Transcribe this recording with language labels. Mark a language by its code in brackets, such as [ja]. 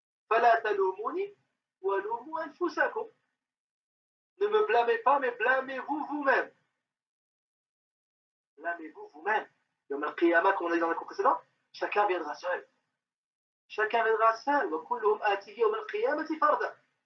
[ar] فلا تلوموني ولوموا أنفسكم. [fr] Ne me blâmez pas, mais blâmez-vous vous-même. Blâmez-vous vous-même. Yawm al-Qiyamah, comme on a dit dans les cours précédents, chacun viendra seul. Chacun viendra seul. [ar] وكلهم آتيه يوم القيامة فردا.